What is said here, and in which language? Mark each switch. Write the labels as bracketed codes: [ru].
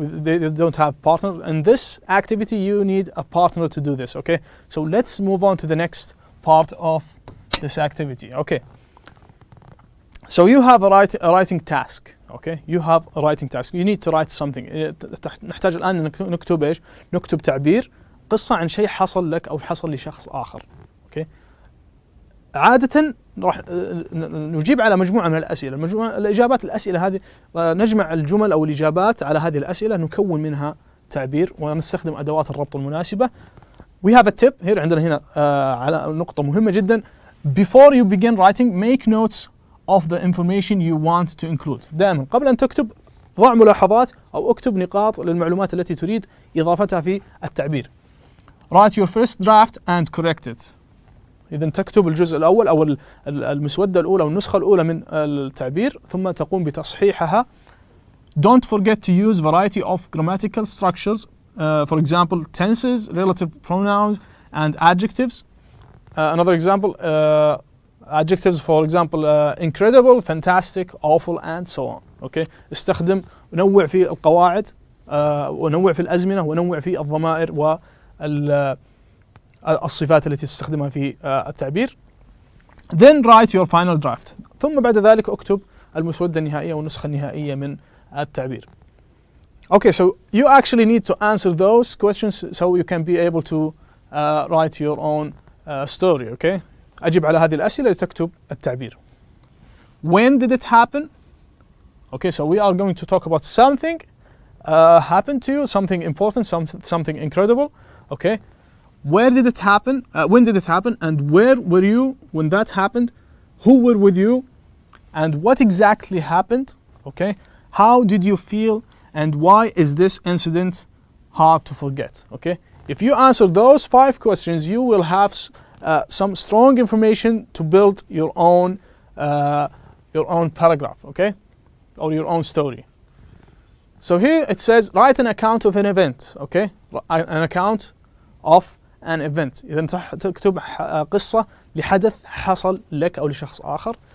[en] They don't have partner. In this activity, you need a partner to do this. Okay, so let's move on to the next part of this activity. Okay, so you have a writing task. Okay, you have a writing task. You need to write something. [ar] نحتاج الآن نكتب إيش؟ نكتب تعبير قصة عن شيء حصل لك أو حصل لشخص آخر. [en] Okay. [ar] عادة راح نجيب على مجموعة من الأسئلة. الإجابات الأسئلة هذه نجمع الجمل أو الإجابات على هذه الأسئلة، نكون منها تعبير ونستخدم أدوات الربط المناسبة. [en] We have a tip here [ar] عندنا هنا على نقطة مهمة جدا. [en] Before you begin writing, make notes of the information you want to include. [ar] دائما قبل أن تكتب ضع ملاحظات أو اكتب نقاط للمعلومات التي تريد إضافتها في التعبير. [en] Write your first draft and correct it. [ar] إذا تكتب الجزء الأول أو المسودة الأولى أو النسخة الأولى من التعبير ثم تقوم بتصحيحها. [en] Don't forget to use variety of grammatical structures, for example tenses, relative pronouns and adjectives. Another example, adjectives for example incredible, fantastic, awful and so on. Okay. [ar] استخدم ونوع في القواعد ونوع في الأزمنة ونوع في الضمائر والصفات التي تستخدمها في التعبير. [en] Then write your final draft. [ar] ثم بعد ذلك اكتب المسودة النهائية والنسخة النهائية من التعبير. [en] Okay, so you actually need to answer those questions so you can be able to write your own story. Okay. [ar] أجب على هذه الأسئلة لتكتب التعبير. [en] When did it happen? Okay, so we are going to talk about something happened to you, something important, something incredible. Okay. Where did it happen? When did it happen? And where were you when that happened? Who were with you? And what exactly happened? Okay. How did you feel? And why is this incident hard to forget? Okay. If you answer those 5 questions, you will have some strong information to build your own paragraph. Okay. Or your own story. So here it says write an account of an event. Okay. An account of an event. [ar] إذا تكتب قصة لحدث حصل لك أو لشخص آخر.